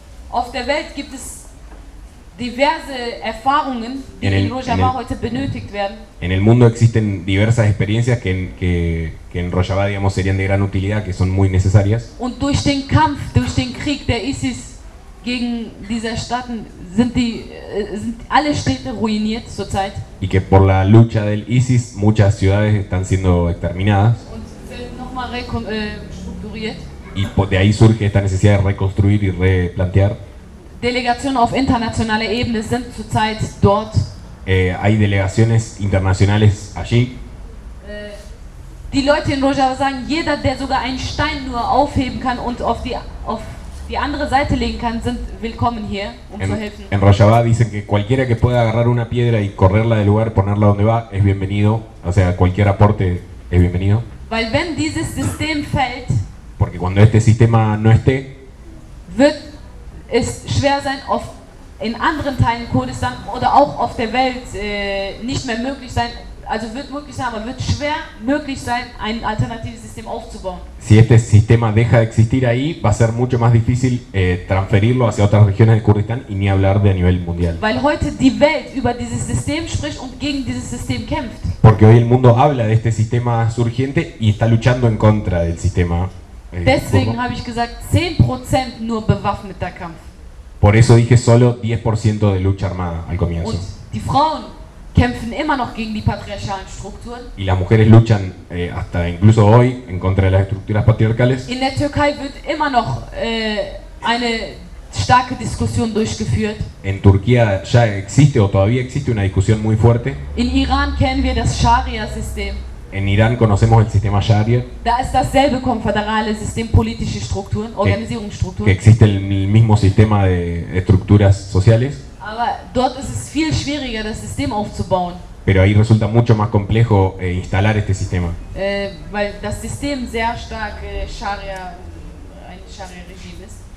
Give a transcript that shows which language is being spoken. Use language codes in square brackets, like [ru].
[de] Auf der Welt gibt es diverse Erfahrungen, die in Rojava heute benötigt werden. [es] En el mundo existen diversas experiencias que en Rojava, digamos, serían de gran utilidad, que son muy necesarias. [de] Und durch den Kampf, durch den Krieg der ISIS gegen diese Stadt sind alle Städte ruiniert zurzeit. [es] Y que por la lucha del ISIS muchas ciudades están siendo exterminadas. [de] Und sind nochmal restrukturiert. [es] Y de ahí surge esta necesidad de reconstruir y replantear. [de] Delegaciones auf internationaler Ebene sind zurzeit dort. [es] Hay delegaciones internacionales allí. [de] Die Leute in Rojava sagen, jeder, der sogar einen Stein nur aufheben kann und auf die andere Seite legen kann, sind willkommen hier, zu helfen. [es] En Rojava dicen que cualquiera que pueda agarrar una piedra y correrla del lugar y ponerla donde va es bienvenido. O sea, cualquier aporte es bienvenido. [de] Weil wenn dieses System fällt. [es] Porque cuando este sistema no esté, [de] wird es schwer sein, auf in anderen Teilen Kurdistan oder auch auf der Welt nicht mehr möglich sein. Also wird möglich sein, aber wird schwer möglich sein, ein alternatives System aufzubauen. [es] Si este sistema deja de existir ahí, va a ser mucho más difícil transferirlo hacia otras regiones de Kurdistán y ni hablar de a nivel mundial. [de] Weil heute die Welt über dieses System spricht und gegen dieses System kämpft. [es] Porque hoy el mundo habla de este sistema surgiente y está luchando en contra del sistema. [de] Deswegen habe ich gesagt 10% nur bewaffneter Kampf. [es] Por eso dije solo 10% de lucha armada al comienzo. [de] Und die Frauen kämpfen immer noch gegen die patriarchalen Strukturen. [es] Y las mujeres luchan hasta incluso hoy en contra de las estructuras patriarcales. [de] In der Türkei wird immer noch eine starke Diskussion durchgeführt. [es] En Turquía ya existe o todavía existe una discusión muy fuerte. [de] In Iran kennen wir das Scharia-System. [es] En Irán conocemos el sistema Sharia. [de] Da ist dasselbe konföderale System, politische Strukturen, Organisierungsstrukturen. [es] Que existe el mismo sistema de estructuras sociales. [de] Aber dort ist es viel schwieriger, das System aufzubauen. [es] Pero ahí resulta mucho más complejo instalar este sistema. [de] Weil das System sehr stark ein Sharia-Regime ist.